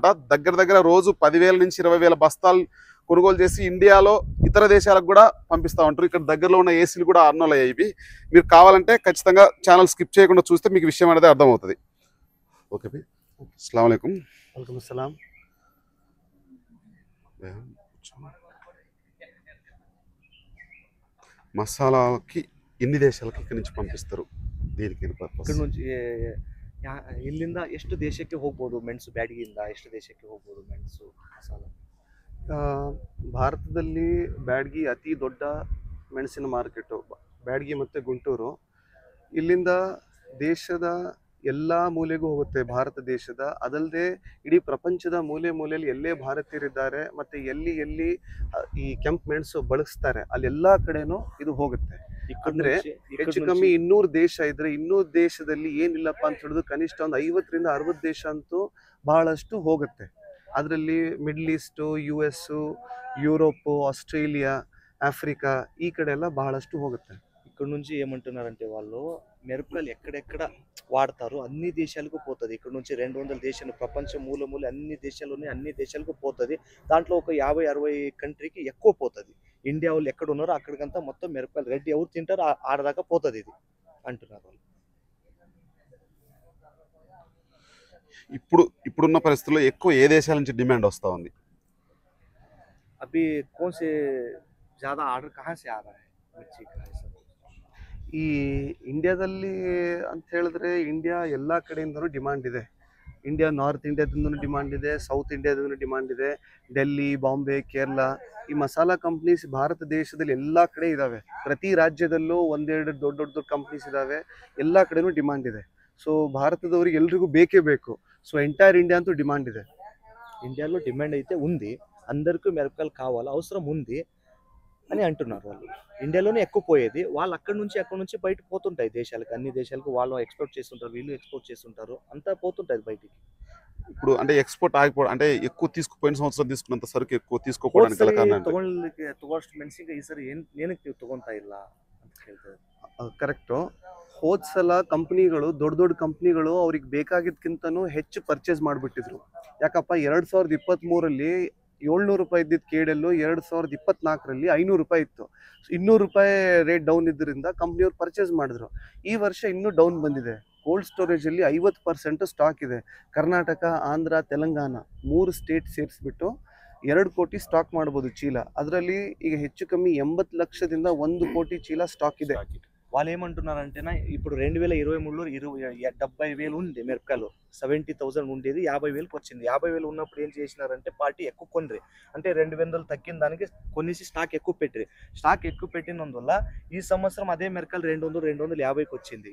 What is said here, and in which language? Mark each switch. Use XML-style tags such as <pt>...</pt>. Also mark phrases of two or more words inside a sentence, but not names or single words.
<te>దగ్గర రోజు 10,000 నుంచి 20,000 బస్తాలు కొనుగోలు చేసి ఇండియాలో ఇతర దేశాలకు కూడా పంపిస్తూ ఉంటారు. ఇక్కడ దగ్గరలో ఉన్న ఏసీలు కూడా అన్నోలు అయ్యేవి. మీరు కావాలంటే ఖచ్చితంగా</te> <en>channel skip</en> <te>చేయకుండా చూస్తే మీకు విషయం అనేది అర్థమవుతుంది. ఓకే బి,</te> <ar>السلام عليكم.</ar> <te>వెల్కమ్ అస్సలాం. ಮಸಾಲಾಕ್ಕೆ ಎన్ని ದೇಶಕ್ಕೆ ಇಕ್ಕಡಿ నుంచి పంపిస్తారు, దీనికి పర్పస్? ఇక్కడ నుంచి</te> <kn>ಇಲ್ಲಿಂದ ಎಷ್ಟು ದೇಶಕ್ಕೆ ಹೋಗ್ಬೋದು ಮೆಣಸು? ಬ್ಯಾಡಗಿಯಿಂದ ಎಷ್ಟು ದೇಶಕ್ಕೆ ಹೋಗ್ಬೋದು ಮೆಣಸು ಮಸಾಲ? ಭಾರತದಲ್ಲಿ ಬ್ಯಾಡಗಿ ಅತಿ ದೊಡ್ಡ ಮೆಣಸಿನ ಮಾರ್ಕೆಟು, ಬ್ಯಾಡಗಿ ಮತ್ತು ಗುಂಟೂರು. ಇಲ್ಲಿಂದ ದೇಶದ ಎಲ್ಲ ಮೂಲೆಗೂ ಹೋಗುತ್ತೆ, ಭಾರತ ದೇಶದ. ಅದಲ್ಲದೆ ಇಡೀ ಪ್ರಪಂಚದ ಮೂಲೆಯಲ್ಲಿ ಎಲ್ಲೇ ಭಾರತೀಯರಿದ್ದಾರೆ ಮತ್ತು ಎಲ್ಲಿ ಈ ಕೆಂಪು ಮೆಣಸು ಬಳಸ್ತಾರೆ ಅಲ್ಲೆಲ್ಲ ಕಡೆನೂ ಇದು ಹೋಗುತ್ತೆ. ಅಂದ್ರೆ ಹೆಚ್ಚು ಕಮ್ಮಿ 200 ದೇಶ ಇದ್ರೆ 200 ದೇಶದಲ್ಲಿ ಏನಿಲ್ಲಪ್ಪ ಅಂತ ಹೇಳಿದ್ರು ಕನಿಷ್ಠ ಒಂದು 50ರಿಂದ 60 ದೇಶ ಅಂತೂ ಬಹಳಷ್ಟು ಹೋಗುತ್ತೆ. ಅದರಲ್ಲಿ ಮಿಡ್ಲ್ ಈಸ್ಟು, US, యూరోప్, ఆస్ట్రేలియా, ఆఫ్రికా ఈ కಡೆ ಎಲ್ಲ బహಳಷ್ಟು ಹೋಗುತ್ತೆ.</kn> <te>ఇక్కడ నుంచి ఏమంటున్నారంటే వాళ్ళు మిరపకాయలు ఎక్కడెక్కడ వాడతారు అన్ని దేశాలకు పోతుంది. ఇక్కడ నుంచి 200 దేశాలు, ప్రపంచం మూల అన్ని దేశాల్లోనే అన్ని దేశాలకు పోతుంది. దాంట్లో ఒక 50-60 కంట్రీకి ఎక్కువ పోతుంది. ఇండియా వాళ్ళు ఎక్కడ ఉన్నారో అక్కడికంతా మొత్తం మిరపకాయలు రెడ్డి ఎవరు తింటారో ఆడదాకా పోతుంది ఇది అంటున్నారు వాళ్ళు. ఇప్పుడున్న పరిస్థితుల్లో ఎక్కువ ఏ దేశాల నుంచి డిమాండ్ వస్తూ ఉంది?</te> <hi>अभी कौन से ज़्यादा आर्डर कहाँ से आ रहा है मिर्ची का?</hi> <kn>ಈ ಇಂಡಿಯಾದಲ್ಲಿ ಅಂತ ಹೇಳಿದ್ರೆ ಇಂಡಿಯಾ ಎಲ್ಲ ಕಡೆಯಿಂದನೂ ಡಿಮಾಂಡ್ ಇದೆ. ಇಂಡಿಯಾ ನಾರ್ತ್ ಇಂಡಿಯಾದಿಂದನೂ ಡಿಮಾಂಡ್ ಇದೆ, ಸೌತ್ ಇಂಡಿಯಾದಿಂದನೂ ಡಿಮಾಂಡ್ ಇದೆ. ಡೆಲ್ಲಿ, ಬಾಂಬೆ, ಕೇರಳ ಈ ಮಸಾಲಾ ಕಂಪ್ನೀಸ್ ಭಾರತ ದೇಶದಲ್ಲಿ ಎಲ್ಲ ಕಡೆ ಇದ್ದಾವೆ. ಪ್ರತಿ ರಾಜ್ಯದಲ್ಲೂ ಒಂದೆರಡು ದೊಡ್ಡ ಕಂಪ್ನೀಸ್ ಇದ್ದಾವೆ. ಎಲ್ಲ ಕಡೆನೂ ಡಿಮಾಂಡ್ ಇದೆ. ಸೊ ಭಾರತದವರಿಗೆ ಎಲ್ರಿಗೂ ಬೇಕೇ ಬೇಕು.</kn> <te>సో ఎంటైర్ ఇండియా అంతా డిమాండ్ ಇದೆ. ఇండియాలో డిమాండ్ అయితే ఉంది, అందరికీ మిరపకాయలు కావాలి, అవసరం ఉంది అని అంటున్నారు వాళ్ళు. ఇండియాలోనే ఎక్కువ పోయేది, వాళ్ళు అక్కడ నుంచి బయట పోతుంటాయి దేశాలకు, అన్ని దేశాలకు వాళ్ళు ఎక్స్పోర్ట్ చేస్తుంటారు, వీళ్ళు ఎక్స్పోర్ట్ చేస్తుంటారు, అంతా పోతుంటాయి బయటికి. ఇప్పుడు అంటే ఎక్స్పోర్ట్ ఆగిపోవడం అంటే ఎక్కువ తీసుకుపోయిన సంవత్సరం తీసుకున్నంత సరుకు ఎక్కువ తీసుకోవడానికి గల కారణం</te> <kn>ತಗೊಳ್ಳಷ್ಟು ಮೆಣಸಿನಕಾಯಿ ಈ ಸರಿ ಏನಕ್ಕೆ ತಗೊಂತಾ ಇಲ್ಲ ಅಂತ ಹೇಳ್ತಾರೆ. ಕರೆಕ್ಟು. ಹೋದ ಸಲ ಕಂಪ್ನಿಗಳು, ದೊಡ್ಡ ಕಂಪ್ನಿಗಳು ಅವ್ರಿಗೆ ಬೇಕಾಗಿದ್ದಕ್ಕಿಂತನೂ ಹೆಚ್ಚು ಪರ್ಚೇಸ್ ಮಾಡಿಬಿಟ್ಟಿದ್ರು. ಯಾಕಪ್ಪ, 2023ರಲ್ಲಿ 700 ರೂಪಾಯಿ ಇದ್ದಿದ್ದ ಕೇಡೆಲ್ಲೂ 2024ರಲ್ಲಿ 500 ರೂಪಾಯಿ ಇತ್ತು. 200 ರೂಪಾಯಿ</kn> <en>rate down</en> <kn>ಇದ್ದರಿಂದ ಕಂಪ್ನಿಯವ್ರು ಪರ್ಚೇಸ್ ಮಾಡಿದ್ರು. ಈ ವರ್ಷ ಇನ್ನೂ ಡೌನ್ ಬಂದಿದೆ. ಕೋಲ್ಡ್ ಸ್ಟೋರೇಜಲ್ಲಿ 50% ಸ್ಟಾಕ್ ಇದೆ. ಕರ್ನಾಟಕ, ಆಂಧ್ರ, ತೆಲಂಗಾಣ 3 ಸ್ಟೇಟ್ ಸೇರಿಸ್ಬಿಟ್ಟು 2 ಕೋಟಿ ಸ್ಟಾಕ್ ಮಾಡ್ಬೋದು ಚೀಲ. ಅದರಲ್ಲಿ ಈಗ ಹೆಚ್ಚು ಕಮ್ಮಿ 80 ಲಕ್ಷದಿಂದ 1 ಕೋಟಿ చీల స్టాక్ ಇದೆ.</kn> <te>వాళ్ళు ఏమంటున్నారంటేనా, ఇప్పుడు 2023లో 70,000 ఉంది మిరపకాయలు, 70,000 ఉండేది 50,000కి వచ్చింది. 50,000 ఉన్నప్పుడు ఏం చేసినారంటే పార్టీ ఎక్కువ కొనరి, అంటే 200 తగ్గిన దానికి కొనేసి స్టాక్ ఎక్కువ పెట్టిరి. స్టాక్ ఎక్కువ పెట్టినందువల్ల ఈ సంవత్సరం అదే మిరపకాయలు 250కి వచ్చింది.</te>